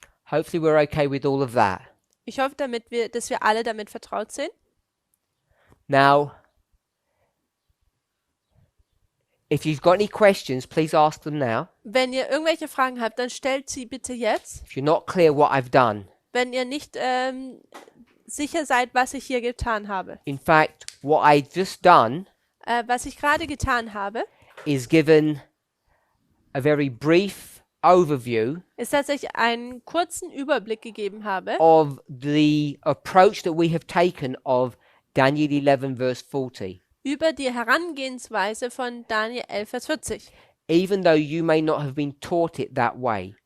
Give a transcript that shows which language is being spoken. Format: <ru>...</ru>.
<en>Hopefully we're okay with all of that.</en> <de>Ich hoffe, dass wir alle damit vertraut sind.</de> <en>Now, if you've got any questions, please ask them now.</en> <de>Wenn ihr irgendwelche Fragen habt, dann stellt sie bitte jetzt.</de> <en>If you're not clear what I've done,</en> <de>Wenn ihr nicht sicher seid, was ich hier getan habe.</de> <en>in fact, what I've just done</en> <de>Was ich gerade getan habe,</de> <en>is given a very brief overview</en> <de>ist, dass ich einen kurzen Überblick gegeben habe</de> <en>of the approach that we have taken of Daniel 11 verse 40.</en> <de>über die Herangehensweise von Daniel 11, Vers 40.</de> <en>Even though you may not have been taught it that way.</en>